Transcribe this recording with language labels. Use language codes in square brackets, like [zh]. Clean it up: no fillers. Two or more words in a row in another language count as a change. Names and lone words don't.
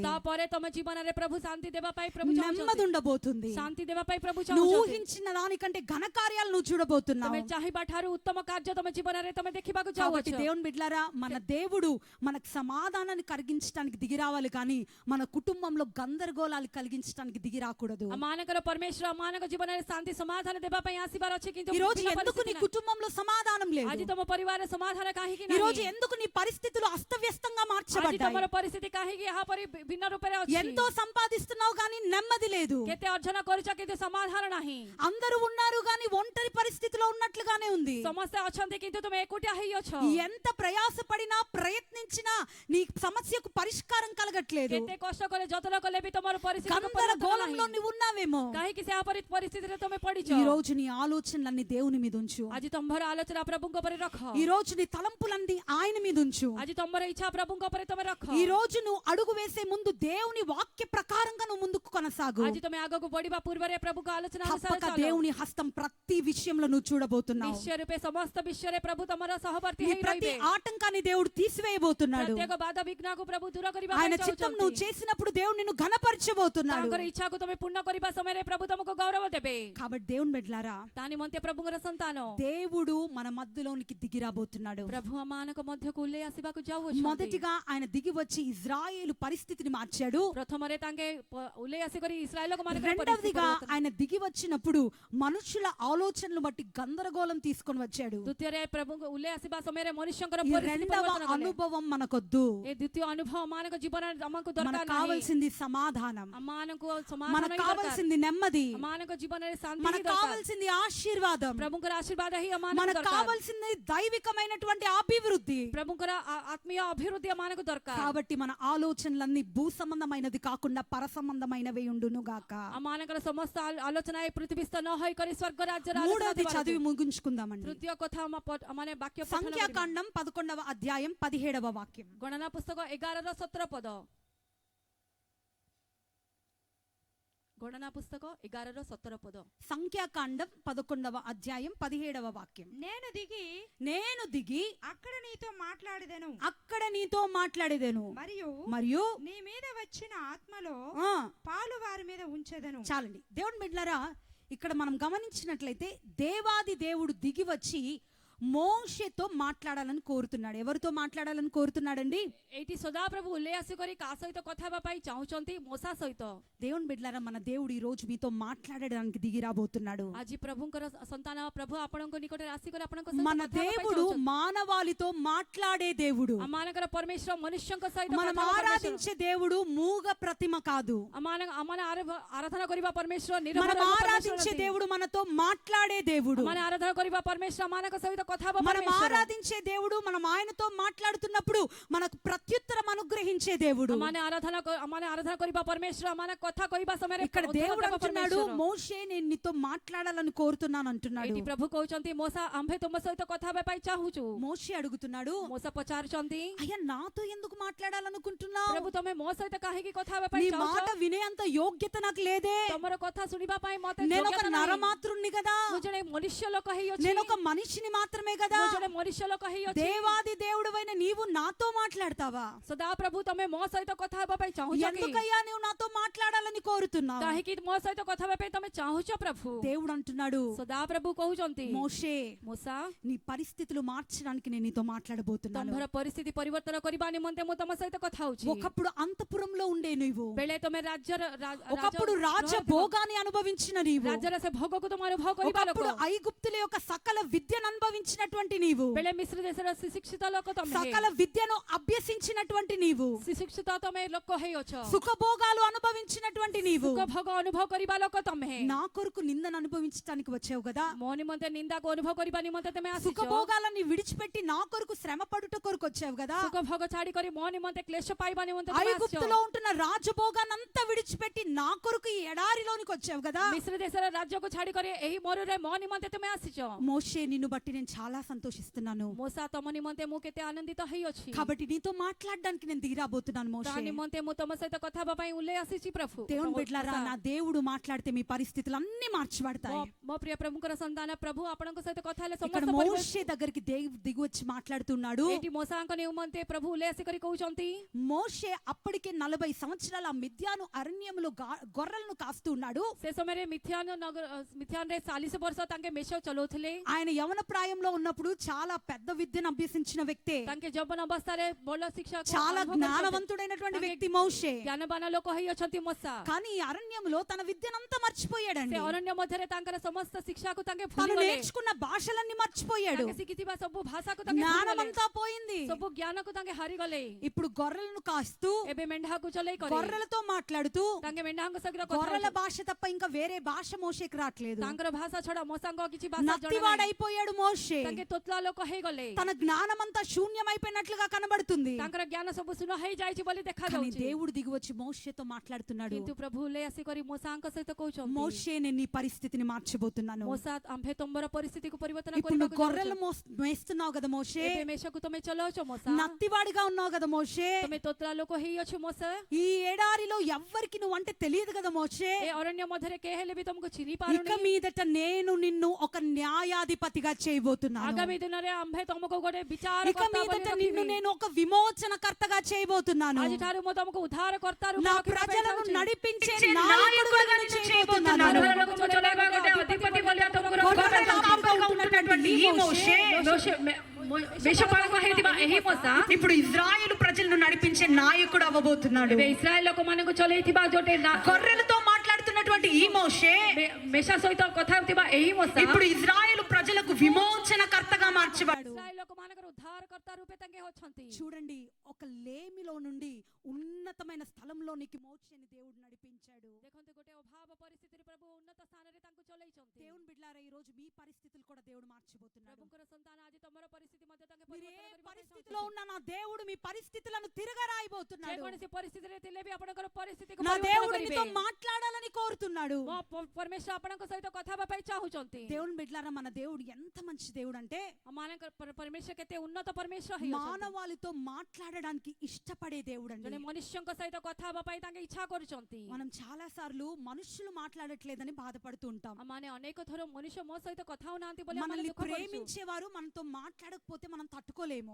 [or] ତାପରେ ତମ ଜୀବନରେ ପ୍ରଭୁ ଶାନ୍ତି ଦେବା ପାଇଁ ପ୍ରଭୁ [te] నెమ్మది [or] ଚାହୁଁଛନ୍ତି, [te] ఉండబోతుంది. [or] ଶାନ୍ତି ଦେବା ପାଇଁ ପ୍ରଭୁ [te] నువ్వు [or] ଚାହୁଁଛନ୍ତି। [te] ఊహించిన దానికంటే ఘనకార్యాలు నువ్వు చూడబోతున్నావు. [or] ତମେ ଚାହିଁବା ଠାରୁ ଉତ୍ତମ କାର୍ଯ୍ୟ ତମ ଜୀବନରେ ତମେ ଦେଖିବାକୁ [te] కాబట్టి [or] ଚାହୁଁଛ। [te] దేవుని బిడ్డలారా, మన దేవుడు మనకు సమాధానాన్ని కలిగించడానికి దిగి రావాలి, కానీ మన కుటుంబంలో గందరగోళాలు కలిగించడానికి దిగి రాకూడదు. [or] ଆମମାନଙ୍କର ପରମେଶ୍ୱର ଆମମାନଙ୍କ ଜୀବନରେ ଶାନ୍ତି ସମାଧାନ ଦେବା ପାଇଁ ଆସିବାର ଅଛି, କିନ୍ତୁ [te] ఈ రోజు [or] ବିନା [te] ఎందుకు నీ [or] ପରିସ୍ଥିତି ନାହିଁ। [te] కుటుంబంలో సమాధానం లేదు? [or] ଆଜି ତମ ପରିବାରରେ ସମାଧାନ କାହିଁକି [te] ఈ రోజు [or] ନାହିଁ? [te] ఎందుకు నీ పరిస్థితులు అస్తవ్యస్తంగా [or] ଆଜି [te] మార్చబడ్డాయి? [or] ତମର ପରିସ୍ଥିତି କାହିଁକି ଏହାପରି ଭିନ୍ନ ରୂପରେ ଅଛି? [te] ఎంతో సంపాదిస్తున్నావు కానీ నెమ్మది లేదు. [or] କେତେ ଅର୍ଜନ କରୁଛ କିନ୍ତୁ ସମାଧାନ ନାହିଁ। [te] అందరూ ఉన్నారు కానీ ఒంటరి పరిస్థితిలో ఉన్నట్లుగానే ఉంది. [or] ସମସ୍ତେ ଅଛନ୍ତି କିନ୍ତୁ ତୁମେ ଏକୁଟିଆ ହେଇଅଛ। [te] ఎంత ప్రయాసపడినా ప్రయత్నించినా నీ సమస్యకు పరిష్కారం కలగట్లేదు. [or] କେତେ କଷ୍ଟ କଲେ ଯତ୍ନ କଲେ ବି ତମର ପରିସ୍ଥିତି [te] గందరగోళంలో నువ్వు ఉన్నావేమో. [or] କାହିଁକି ସେ ଏହାପରି ପରିସ୍ଥିତିରେ ତମେ ପଡିଛ? [te] ఈ రోజు నీ ఆలోచనలన్నీ దేవుని మీద ఉంచు. [or] ଆଜି ତମର ଆଲୋଚନା ପ୍ରଭୁଙ୍କ ଉପରେ ରଖ। [te] ఈ రోజు నీ తలంపులన్నీ ఆయన మీద ఉంచు. [or] ଆଜି ତମର ଇଚ୍ଛା ପ୍ରଭୁଙ୍କ ଉପରେ ତମେ ରଖ। [te] ఈ రోజు నువ్వు అడుగు వేసే ముందు దేవుని వాక్య ప్రకారంగా నువ్వు ముందుకు కొనసాగు. [or] ଆଜି ତମେ ଆଗକୁ ବଢିବା ପୂର୍ବରେ ପ୍ରଭୁଙ୍କ ଆଲୋଚନା ଅନୁସାରେ [te] తప్పక [or] ଚାଲ। [te] దేవుని హస్తం ప్రతి విషయంలో నువ్వు చూడబోతున్నావు. [or] ନିଶ୍ଚୟ ରୂପେ ସମସ୍ତ ବିଷୟରେ ପ୍ରଭୁ ତମର ସହବର୍ତ୍ତୀ [te] నీ [or] ହେଇ [te] ప్రతి [or] ରହିବେ। [te] ఆటంకాన్ని దేవుడు తీసివేయబోతున్నాడు. [or] ପ୍ରତ୍ୟେକ ବାଧା ବିଘ୍ନକୁ ପ୍ରଭୁ ଦୂର କରିବା [te] ఆయన [or] ପାଇଁ [te] చిత్తం నువ్వు [or] ଚାହୁଁଛନ୍ତି। [te] చేసినప్పుడు దేవుడు నిన్ను ఘనపరచబోతున్నాడు. [or] ତାଙ୍କର ଇଚ୍ଛାକୁ ତମେ ପୂର୍ଣ୍ଣ କରିବା ସମୟରେ ପ୍ରଭୁ ତମକୁ ଗୌରବ ଦେବେ। [te] కాబట్టి దేవుని బిడ్డలారా, [or] ତା ନିମନ୍ତେ ପ୍ରଭୁଙ୍କର ସନ୍ତାନ [te] దేవుడు మన మధ్యలోనికి దిగి రాబోతున్నాడు. [or] ପ୍ରଭୁ ଆମମାନଙ୍କ ମଧ୍ୟକୁ ଓହ୍ଲେଇ ଆସିବାକୁ ଯାଉଅଛନ୍ତି। [te] మొదటిగా ఆయన దిగి వచ్చి ఇజ్రాయేలు పరిస్థితిని మార్చాడు. [or] ପ୍ରଥମରେ ତାଙ୍କେ ଓହ୍ଲେଇ ଆସିକରି ଇସ୍ରାଏଲକୁ ମାନଙ୍କର [te] రెండవదిగా ఆయన దిగి వచ్చినప్పుడు మనుషుల ఆలోచనలు బట్టి గందరగోళం తీసుకొని వచ్చాడు. [or] ଦ୍ୱିତୀୟରେ ପ୍ରଭୁଙ୍କୁ ଓହ୍ଲେଇ ଆସିବା ସମୟରେ ମନୁଷ୍ୟଙ୍କର [te] ఈ [or] ପରିସ୍ଥିତି [te] రెండవ [or] ପରିବର୍ତ୍ତନ କଲେ। [te] అనుభవం మనకొద్దు. [or] ଏ ଦ୍ୱିତୀୟ ଅନୁଭବ ଆମମାନଙ୍କ ଜୀବନରେ ଆମକୁ ଦରକାର [te] మనకు [or] ନାହିଁ। [te] కావాల్సింది సమాధానం, [or] ଆମମାନଙ୍କୁ ସମାଧାନ [te] మనకు [or] ହିଁ ଦରକାର। [te] కావాల్సింది నెమ్మది, [or] ଆମମାନଙ୍କ ଜୀବନରେ ଶାନ୍ତି ହିଁ [te] మనకు [or] ଦରକାର। [te] కావాల్సింది ఆశీర్వాదం, [or] ପ୍ରଭୁଙ୍କର ଆଶୀର୍ବାଦ ହିଁ ଆମମାନଙ୍କୁ [te] మనకు [or] ଦରକାର। [te] కావాల్సింది దైవికమైనటువంటి అభివృద్ధి. [or] ପ୍ରଭୁଙ୍କର ଆତ୍ମୀୟ ଅଭିବୃଦ୍ଧି ଆମମାନଙ୍କୁ ଦରକାର। [te] కాబట్టి మన ఆలోచనలన్నీ భూ సంబంధమైనది కాకుండా పర సంబంధమైనవి ఉండును గాక. [or] ଆମମାନଙ୍କର ସମସ୍ତ ଆଲୋଚନା ଏ ପୃଥିବୀସ୍ଥ ନ ହୋଇକରି ସ୍ୱର୍ଗ ରାଜ୍ୟର ଆଲୋଚନା [te] మూడవది [or] ଦେବାର [te] చదివి [or] ଅଛି। [te] ముగించుకుందామండి. [or] ତୃତୀୟ କଥା ମାନେ ବାକ୍ୟ ପଠନ କରିବା। [te] సంఖ్యాకాండం 11వ అధ్యాయం 17వ వాక్యం. [or] ଗଣନା ପୁସ୍ତକ 11:17 ପଦ। [te] గణన పుస్తకం 11:17 పద. సంఖ్యాకాండం 11వ అధ్యాయం 17వ వాక్యం. నేను దిగి అక్కడ నీతో మాట్లాడేదెను మరియు నీ మీద వచ్చిన ఆత్మలో పాలు వారి మీద ఉంచెదను. చాలండి. దేవుని బిడ్డలారా, ఇక్కడ మనం గమనించినట్లయితే దేవాది దేవుడు దిగి వచ్చి మోషేతో మాట్లాడాలని కోరుతున్నాడు. ఎవరితో మాట్లాడాలని కోరుతున్నాడండి? [or] ଏଇଠି ସଦାପ୍ରଭୁ ଓହ୍ଲେଇ ଆସିକରି କାହା ସହିତ କଥା ହେବା ପାଇଁ ଚାହୁଁଛନ୍ତି? ମୋସା ସହିତ। [te] దేవుని బిడ్డలారా, మన దేవుడు ఈ రోజు మీతో మాట్లాడడానికి దిగి రాబోతున్నాడు. [or] ଆଜି ପ୍ରଭୁଙ୍କର ସନ୍ତାନ ପ୍ରଭୁ ଆପଣଙ୍କ ନିକଟରେ ଆସିକରି ଆପଣଙ୍କ ସହିତ [te] మన [or] କଥା ହେବା ପାଇଁ [te] దేవుడు [or] ଚାହୁଁଛନ୍ତି। [te] మానవాళితో మాట్లాడే దేవుడు. [or] ଆମମାନଙ୍କର ପରମେଶ୍ୱର ମନୁଷ୍ୟଙ୍କ ସହିତ [te] మనం [or] କଥା ହେବା ପରମେଶ୍ୱର। [te] ఆరాధించే దేవుడు మూగ ప్రతిమ కాదు. [or] ଆମମାନେ ଆରାଧନା କରିବା ପରମେଶ୍ୱର [te] మనం [or] ନିରବଧିକ [te] ఆరాధించే దేవుడు మనతో మాట్లాడే దేవుడు. [or] ଆମମାନେ ଆରାଧନା କରିବା ପରମେଶ୍ୱର ଆମମାନଙ୍କ ସହିତ କଥା ହବ [te] మనం [or] ପରମେଶ୍ୱର। [te] ఆరాధించే దేవుడు మనం ఆయనతో మాట్లాడుతున్నప్పుడు మనకు ప్రత్యుత్తరం అనుగ్రహించే దేవుడు. [or] ଆମମାନେ ଆରାଧନା କରିବା ପରମେଶ୍ୱର, ଆମମାନେ କଥା କହିବା ସମୟରେ [te] ఇక్కడ [or] ଉତ୍ତର [te] దేవుడు [or] ଦେବ [te] అంటున్నాడు, [or] ପରମେଶ୍ୱର। [te] మోషే నేను నీతో మాట్లాడాలని కోరుతున్నాను అంటున్నాడు. [or] ଏଠି ପ୍ରଭୁ କହୁଛନ୍ତି ମୋସା ଆମ୍ଭେ ତୁମ ସହିତ କଥା ହେବା ପାଇଁ ଚାହୁଁଛୁ। [te] మోషే అడుగుతున్నాడు, [or] ମୋସା పଚାରୁଛନ୍ତି [te] అయ్యా నాతో ఎందుకు మాట్లాడాలనుకుంటున్నావు? [or] ପ୍ରଭୁ ତମେ ମୋ ସହିତ କାହିଁକି କଥା ହେବା [te] నీ [or] ପାଇଁ [te] మాట [or] ଚାହୁଁଛ? [te] వినే అంత యోగ్యత నాకు లేదే. [or] ତମର କଥା ଶୁଣିବା ପାଇଁ ମତେ [te] నేను ఒక [or] ଯୋଗ୍ୟତା ନାହିଁ। [te] నరమాత్రుణ్ణి కదా, [or] ମୁଁ ଜଣେ ମନୁଷ୍ୟ ଲୋକ ହେଇଅଛି। [te] నేను ఒక మనిషిని మాత్రమే కదా. [or] ମୁଁ ଜଣେ ମନୁଷ୍ୟ ଲୋକ ହେଇଅଛି। [te] దేవాది దేవుడవైన నీవు నాతో మాట్లాడతావా? [or] ସଦା ପ୍ରଭୁ ତମେ ମୋ ସହିତ କଥା ହେବା ପାଇଁ ଚାହୁଁଛ କି? [te] ఎందుకయ్యా నువ్వు నాతో మాట్లాడాలని కోరుతున్నావు? [or] କାହିଁକି ମୋ ସହିତ କଥା ହେବା ପାଇଁ ତମେ ଚାହୁଁଛ ପ୍ରଭୁ? [te] దేవుడు అంటున్నాడు, [or] ସଦା ପ୍ରଭୁ କହୁଛନ୍ତି [te] మోషే [or] ମୋସା [te] నీ పరిస్థితులు మార్చడానికి నేను నీతో మాట్లాడబోతున్నాను. [or] ତମର ପରିସ୍ଥିତି ପରିବର୍ତ୍ତନ କରିବା ନିମନ୍ତେ ମୁଁ ତମ ସହିତ କଥା ହଉଛି। [te] ఒకప్పుడు అంతపురంలో ఉండే నువ్వు, [or] ବେଳେ ତମେ [te] ఒకప్పుడు రాజభోగాన్ని అనుభవించిన నీవు, [or] ରାଜ୍ୟର ସେ ଭୋଗକୁ ତମ ଅନୁଭବ କରିବା ଲୋକ। [te] ఒకప్పుడు ఐగుప్తుల యొక్క సకల విద్యను అనుభవించినటువంటి నీవు, [or] ବେଳେ ମିଶ୍ର ଦେଶର ସୁଶିକ୍ଷିତ ଲୋକ ତମେ। [te] సకల విద్యను అభ్యసించినటువంటి నీవు, [or] ସୁଶିକ୍ଷିତ ତମେ ଲୋକ ହେଇଅଛ। [te] సుఖభోగాలు అనుభవించినటువంటి నీవు, [or] ସୁଖ ଭୋଗ ଅନୁଭବ କରିବା ଲୋକ ତମେ। [te] నా కొరకు నిందను అనుభవించడానికి వచ్చావు కదా. [or] ମୋ ନିମନ୍ତେ ନିନ୍ଦାକୁ ଅନୁଭବ କରିବା ନିମନ୍ତେ ତମେ ଆସିଛ। [te] సుఖభోగాలని విడిచిపెట్టి నా కొరకు శ్రమ పడుట కొరకు వచ్చావు కదా. [or] ସୁଖ ଭୋଗ ଛାଡି କରି ମୋ ନିମନ୍ତେ କ୍ଲେଶ ପାଇବା ନିମନ୍ତେ ତମେ ଆସିଛ। [te] ఐగుప్తులో ఉంటున్న రాజభోగానంతా విడిచిపెట్టి నా కొరకు ఈ ఎడారిలోనికి వచ్చావు కదా. [or] ମିଶ୍ର ଦେଶର ରାଜ୍ୟକୁ ଛାଡି କରି ଏହି ମରୁରେ ମୋ నిମନ୍ତେ ତମେ ଆସିଛ। [te] మోషే నిన్ను బట్టి నేను చాలా సంతోషిస్తున్నాను. [or] ମୋସା ତମ నిମନ୍ତେ ମୁଁ କେତେ ଆନନ୍ଦିତ ହେଇଅଛି। [te] కాబట్టి నీతో మాట్లాడడానికి నేను దిగిరాబోతున్నాను [or] ତା [te] మోషే. [or] ନିମନ୍ତେ ମୁଁ ତମ ସହିତ କଥା ହେବା ପାଇଁ ଓହ୍ଲେଇ ଆସିଛି ପ୍ରଭୁ। [te] దేవుని బిడ్డలారా, నా దేవుడు మాట్లాడితే మీ పరిస్థితులు అన్ని మార్చబడతాయి. [or] ମୋ ప్రియ ପ୍ରଭୁଙ୍କର ସନ୍ତାନ ପ୍ରଭୁ ଆପଣଙ୍କ ସହିତ କଥା ହେଲେ [te] ఇక్కడ [or] ସମସ୍ତ [te] మోషే దగ్గరికి దిగి వచ్చి మాట్లాడుతున్నాడు. [or] ଏଠି ମୋସାଙ୍କ ନିମନ୍ତେ ପ୍ରଭୁ ଓହ୍ଲେଇ ଆସିକରି କହୁଛନ୍ତି [te] మోషే అప్పటికే 40 సంవత్సరాల మిద్యాను అరణ్యములో గొర్రెలను కాస్తూ ఉన్నాడు. [or] ସେ ସମୟରେ ମିథ୍ୟାନରେ 40 ବର୍ଷ ତାଙ୍କେ ମେଷ ଚଲାଉଥିଲେ। [te] ఆయన యవన ప్రాయంలో ఉన్నప్పుడు చాలా పెద్ద విద్యను అభ్యసించిన వ్యక్తే, [or] ତାଙ୍କେ ଯୌବନ ଅବସ୍ଥାରେ ଭଲ ଶିକ୍ଷା [te] చాలా జ్ఞానవంతుడైనటువంటి వ్యక్తి మోషే. [or] ଜ୍ଞାନବାନ ଲୋକ ହେଇଅଛନ୍ତି ମୋସା। [te] కానీ ఈ అరణ్యంలో తన విద్యనంతా [or] ସେ [te] మర్చిపోయాడండి. [or] ଅରଣ୍ୟ ମଧ୍ୟରେ ତାଙ୍କର ସମସ୍ତ ଶିକ୍ଷାକୁ ତାଙ୍କେ [te] తను [or] ଭୁଲିଗଲେ। [te] నేర్చుకున్న భాషలన్నీ మర్చిపోయాడు. [or] ତାଙ୍କେ ଶିଖିଥିବା ସବୁ ଭାଷାକୁ ତାଙ୍କେ ଭୁଲିଗଲେ। [te] జ్ఞానమంతా పోయింది. [or] ସବୁ ଜ୍ଞାନକୁ ତାଙ୍କେ ହାରିଗଲେ। [te] ఇప్పుడు గొర్రెలను కాస్తూ [or] ଏବେ ମେଣ୍ଢାକୁ ଚଲେଇ କରି [te] గొర్రెలతో మాట్లాడుతూ [or] ତାଙ୍କେ ମେଣ୍ଢାଙ୍କ ସହିତ କଥା [te] గొర్రెల [or] ହଉଛନ୍ତି। [te] భాష తప్ప ఇంకా వేరే భాష మోషేకి రావట్లేదు. [or] ତାଙ୍କର ଭାଷା ଛଡା ମୋସାଙ୍କ କିଛି ଭାଷା ଜଣା ନାହିଁ। [te] నత్తివాడైపోయాడు మోషే. [or] ତାଙ୍କେ ତୋତଲା ଲୋକ ହେଇଗଲେ। [te] తన జ్ఞానమంతా శూన్యమైపోయినట్లుగా కనబడుతుంది. [or] ତାଙ୍କର ଜ୍ଞାନ ସବୁ ଶୂନ୍ୟ ହେଇଯାଇଛି ବୋଲି [te] కానీ [or] ଦେଖାଯାଉଛି। [te] దేవుడు దిగి వచ్చి మోషేతో మాట్లాడుతున్నాడు. [or] କିନ୍ତୁ ପ୍ରଭୁ ଓହ୍ଲେଇ ଆସିକରି ମୋସାଙ୍କ ସହିତ କହୁଛନ୍ତି [te] మోషే నేను నీ పరిస్థితిని మార్చబోతున్నాను. [or] ମୋସା ଆମ୍ଭେ ତମର ପରିସ୍ଥିତିକୁ ପରିବର୍ତ୍ତନ [te] ఇప్పుడు నువ్వు [or] କରିବାକୁ [te] గొర్రెలు మేస్తున్నావు కదా మోషే. [or] ଏବେ ମେଷକୁ ତମେ ଚଲାଉଛ ମୋସା। [te] నత్తివాడిగా ఉన్నావు కదా మోషే. [or] ତମେ ତୋତଲା ଲୋକ ହେଇଅଛ ମୋସା। [te] ఈ ఎడారిలో ఎవ్వరికి నువ్వు అంటే తెలియదు కదా మోషే. [or] ଏ ଅରଣ୍ୟ ମଧ୍ୟରେ କେହି ହେଲେ ବି ତମକୁ ଚିହ୍ନି [te] ఇక [or] ପାରୁନି। [te] మీదట నేను నిన్ను ఒక న్యాయాధిపతిగా చేయబోతున్నాను. [or] ଆଗାମୀ ଦିନରେ ଆମ୍ଭେ ତମକୁ ଗୋଟେ ବିଚାର [te] ఇక మీదట నిన్ను నేను ఒక విమోచనకర్తగా చేయబోతున్నాను. [or] ଆଜିଠାରୁ ମୁଁ ତମକୁ ଉଦ୍ଧାର କର୍ତ୍ତା [te] నా [or] ରୂପେ [te] ప్రజలను నడిపించే నాయకుడుగా నిన్ను చేయబోతున్నాను. [or] గొర్రెలకు చలాଇବା ଗୋଟେ ଅଧିପତି ବୋଲି ତମକୁ [te] గొర్రెల కాపరిగా ఉన్నటువంటి ఈ మోషే [or] వేషపాలక ହେଇଥିବା ଏହି ମୋସା [te] ఇప్పుడు ఇజ్రాయేలు ప్రజలను నడిపించే నాయకుడు అవ్వబోతున్నాడు. [or] ଏବେ ଇସ୍ରାଏଲ ଲୋକମାନଙ୍କୁ ଚଲେଇଥିବା ଗୋଟେ [te] గొర్రెలతో మాట్లాడుతున్నటువంటి ఈ మోషే [or] ମେଷା ସହିତ କଥା ହେଉଥିବା ଏହି ମୋସା [te] ఇప్పుడు ఇజ్రాయేలు ప్రజలకు విమోచనకర్తగా మార్చబడు. [or] ଇସ୍ରାଏଲ ଲୋକମାନଙ୍କର ଉଦ୍ଧାରକର୍ତ୍ତା ରୂପେ ତାଙ୍କେ ଅଛନ୍ତି। [te] చూడండి, ఒక లేమిలో నుండి ఉన్నతమైన స్థలంలోనికి మోషేని దేవుడు నడిపించాడు. [or] ଦେଖନ୍ତୁ ଗୋଟେ ଅଭାବ ପରିସ୍ଥିତିରେ ପ୍ରଭୁ ଉନ୍ନତ ସ୍ଥାନରେ ତାଙ୍କୁ ଚଲେଇଛନ୍ତି। [te] దేవుని బిడ్డలారా, ఈ రోజు మీ పరిస్థితులు కూడా దేవుడు మార్చబోతున్నాడు. [or] ପ୍ରଭୁଙ୍କର ସନ୍ତାନ ଆଜି ତମର ପରିସ୍ଥିତି ମଧ୍ୟ ତାଙ୍କେ [te] మీరు ఏ [or] ପରିବର୍ତ୍ତନ କରିବା ପାଇଁ [te] పరిస్థితిలో ఉన్నా నా దేవుడు మీ పరిస్థితులను తిరగరాయబోతున్నాడు. [or] ଯେକୌଣସି ପରିସ୍ଥିତିରେ ଥିଲେ ବି ଆପଣଙ୍କର ପରିସ୍ଥିତିକୁ [te] నా [or] ପରିବର୍ତ୍ତନ [te] దేవుడు [or] କରିବେ। [te] నీతో మాట్లాడాలని కోరుతున్నాడు. [or] ମୋ ପରମେଶ୍ୱର ଆପଣଙ୍କ ସହିତ କଥା ହେବା ପାଇଁ ଚାହୁଁଛନ୍ତି। [te] దేవుని బిడ్డలారా, మన దేవుడు ఎంత మంచి దేవుడు అంటే [or] ଆମମାନଙ୍କ ପରମେଶ୍ୱର କେତେ ଉନ୍ନତ ପରମେଶ୍ୱର ହେଇଅଛନ୍ତି। [te] మానవాళితో మాట్లాడడానికి ఇష్టపడే దేవుడు అండి. [or] ଜଣେ ମନୁଷ୍ୟଙ୍କ ସହିତ କଥା ହେବା ପାଇଁ ତାଙ୍କେ ଇଚ୍ଛା କରୁଛନ୍ତି। [te] మనం చాలా సార్లు మనుషులు మాట్లాడట్లేదని బాధపడుతూ ఉంటాం. [or] ଆମମାନେ ଅନେକ ଥର ମନୁଷ୍ୟ ମୋ ସହିତ କଥା ହଉନାହାନ୍ତି ବୋଲି ଆମମାନେ [te] మనల్ని [or] ଦୁଃଖ କରୁଛୁ। [te] ప్రేమించేవారు మనతో మాట్లాడకపోతే మనం తట్టుకోలేము.